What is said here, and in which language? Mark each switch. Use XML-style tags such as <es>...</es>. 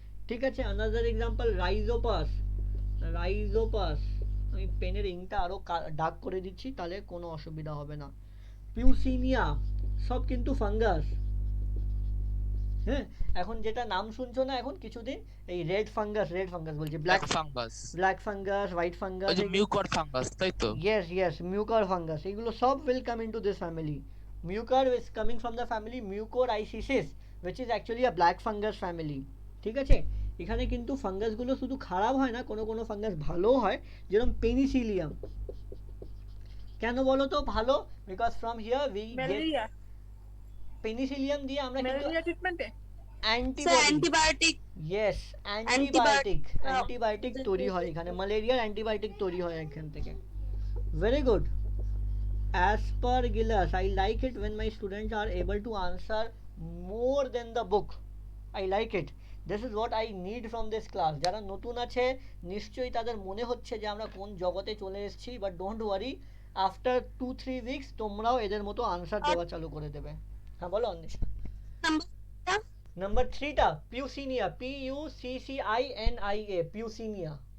<bn>ঠিক আছে, another example Rhizopus, Rhizopus. আমি পেনের ইংটা আরো ডার্ক করে দিচ্ছি, তাহলে কোনো অসুবিধা হবে না। পিউসিনিয়া, সব কিন্তু ফাঙ্গাস। হ্যাঁ, এখন যেটা নাম শুনছো না এখন কিছুদিন, এই রেড ফাঙ্গাস বলছি, black fungus, black fungus, white ওই ফাঙ্গাস, যে মিউকর ফাঙ্গাস, তাই তো?</bn> <en>yes mucor fungus,</en> <bn>এগুলো সব</bn> <en>will come into this family. Mucor is coming from the family Mucorrhizaceae, which is actually a black fungus family.</en> <bn>ঠিক আছে, এখানে কিন্তু ফাঙ্গাস গুলো শুধু খারাপ হয় না, কোনো কোনো ফাঙ্গাস ভালো হয়, যেরকম পেনিসিলিয়াম। কেন বলো তো ভালো?</bn> <en>because from here we get</en> <bn>malaria, Penicillium দিয়ে আমরা কিন্তু ম্যালেরিয়া ট্রিটমেন্টে অ্যান্টিবায়োটিক, ইয়েস অ্যান্টিবায়োটিক তৈরি হয় এখানে, ম্যালেরিয়ার অ্যান্টিবায়োটিক তৈরি হয় এখান থেকে।</bn> <en>Very good. Aspergillus, I like it when my students are able to answer more than the book. I like it. This is what I need from this class.</en> <bn>যারা নতুন আছে নিশ্চয়ই তাদের মনে হচ্ছে যে আমরা কোন জগতে চলে এসেছি,</bn> <en>but don't worry, after 2-3 weeks</en> <bn>তোমরাও এদের মতো আনসার দেওয়া চালু করে দেবে। হ্যাঁ বলো অনিশা। নাম্বার 3টা পিউসিনিয়া, PUCCINIA, পিউসিনিয়া।</bn>